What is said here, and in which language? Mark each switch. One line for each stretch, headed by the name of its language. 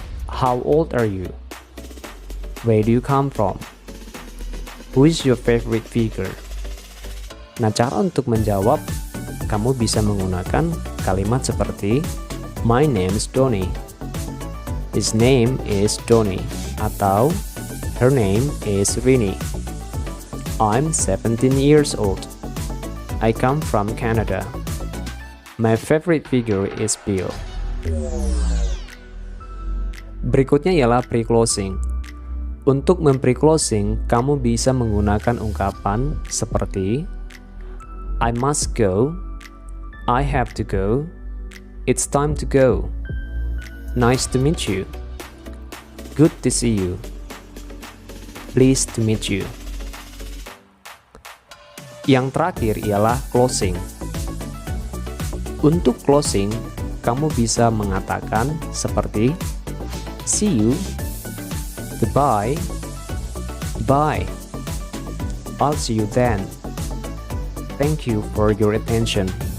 English: How old are you? Where do you come from? Who is your favorite figure?
Indonesian: Nah, cara untuk menjawab, kamu bisa menggunakan kalimat seperti
English: My name is Donnie. His name is Donnie. Atau Her name is Rini. I'm 17 years old. I come from Canada. My favorite figure is Bill.
Indonesian: Berikutnya ialah pre-closing. Untuk mempre-closing, kamu bisa menggunakan ungkapan seperti
English: I must go, I have to go, it's time to go, nice to meet you, good to see you, pleased to meet you.
Indonesian: Yang terakhir ialah closing. Untuk closing, kamu bisa mengatakan seperti
English: see you, goodbye, bye, I'll see you then, thank you for your attention.